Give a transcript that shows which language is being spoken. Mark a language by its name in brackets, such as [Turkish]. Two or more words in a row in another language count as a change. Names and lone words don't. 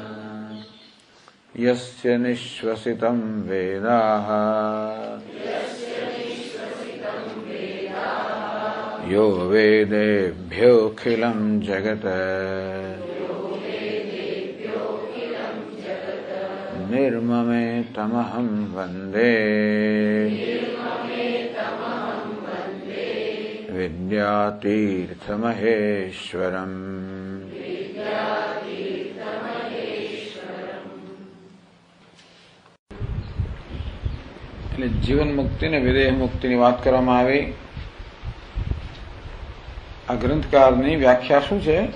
[Sanskrit] यस्य निःश्वसितं वेदाः यो वेदेभ्योऽखिलं जगत् निर्ममेतमहं वन्दे विद्यातीर्थमहेश्वरम्। [Gujarati] એટલે જીવન મુક્તિ ને વિદેહ મુક્તિની વાત કરવામાં આવી. આ ગ્રંથકારની વ્યાખ્યા શું છે?